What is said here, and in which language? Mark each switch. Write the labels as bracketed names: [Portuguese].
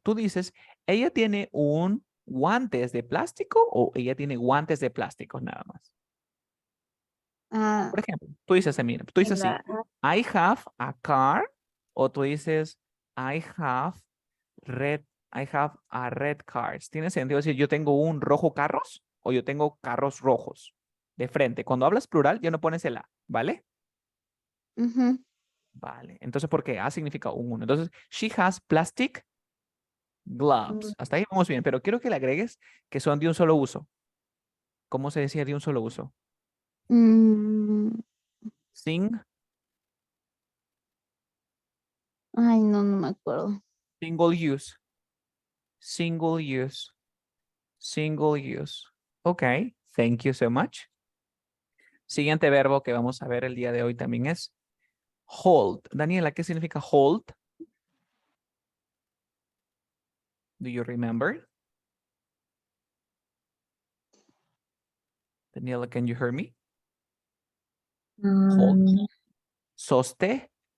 [Spanish] Tú dices, ¿ella tiene un guantes de plástico o ella tiene guantes de plástico nada más? Ah, Por ejemplo, tú dices, mira, tú dices así, [English] I have a car, [Spanish] o tú dices, [English] I have red, I have a red cars. [Spanish] ¿Tiene sentido decir yo tengo un rojo carros o yo tengo carros rojos de frente? Cuando hablas plural ya no pones el a, ¿vale? ujú. Vale. Entonces, ¿por qué? A significa un uno. Entonces, [English] she has plastic gloves. [Spanish] Hasta ahí vamos bien, pero quiero que le agregues que son de un solo uso. ¿Cómo se decía de un solo uso? Mm, [English] Sing, [Spanish] ay, no, no me acuerdo. [English] single use, single use, single use. Ok, thank you so much. [Spanish] Siguiente verbo que vamos a ver el día de hoy también es hold. Daniela, ¿qué significa hold? [English] Do you remember? Daniela, can you hear me? Hold. [Spanish] Soste.